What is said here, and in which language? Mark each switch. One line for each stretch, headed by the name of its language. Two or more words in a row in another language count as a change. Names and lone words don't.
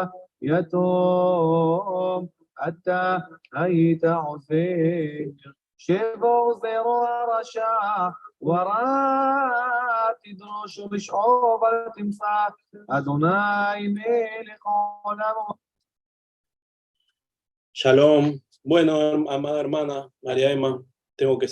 Hebrew: יתום אתה היית עוזר שבור זרוע רשע ורע תדרוש ושאוב אל תמצא אדוני מלך עולמו. Shalom.
Spanish: Bueno, amada hermana María Emma, tengo que salir.